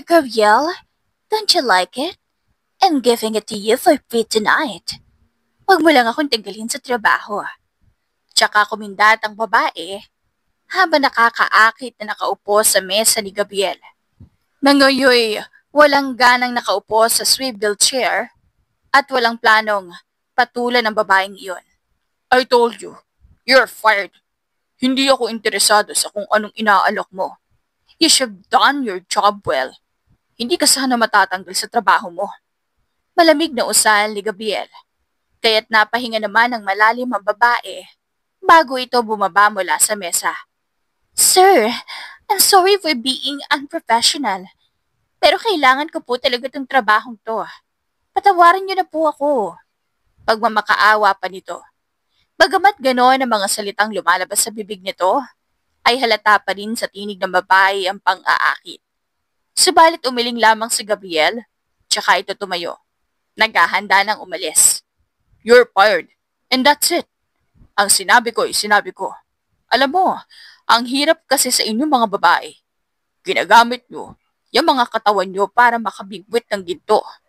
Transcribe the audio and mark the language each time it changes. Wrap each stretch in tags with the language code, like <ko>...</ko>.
<en>Gabriel, don't you like it? I'm giving it to you for free tonight.</en> <tl>Huwag mo lang akong tanggalin sa trabaho. Tsaka kumindat ang babae habang nakakaakit na nakaupo sa mesa ni Gabriel. Nangoyoy, walang ganang nakaupo sa swivel chair at walang planong patulan ng babaeng iyon.</tl> <en>I told you, you're fired.</en> <tl>Hindi ako interesado sa kung anong inaalok mo.</tl> <en>You should have done your job well.</en> <tl>Hindi ka sana matatanggal sa trabaho mo. Malamig na usal ni Gabriel, kaya't napahinga naman ng malalim ang babae bago ito bumaba mula sa mesa.</tl> <en>Sir, I'm sorry for being unprofessional,</en> <tl>pero kailangan ko po talaga itong trabahong to. Patawarin niyo na po ako. Pagmamakaawa pa nito. Bagamat gano'n ang mga salitang lumalabas sa bibig nito, ay halata pa rin sa tinig ng babae ang pang-aakit. Subalit umiling lamang si Gabriel, tsaka ito tumayo. Naghahanda ng umalis.</tl> <en>You're fired, and that's it.</en> <tl>Ang sinabi ko ay sinabi ko. Alam mo, ang hirap kasi sa inyong mga babae. Ginagamit nyo yung mga katawan nyo para makabigwit ng ginto.</tl>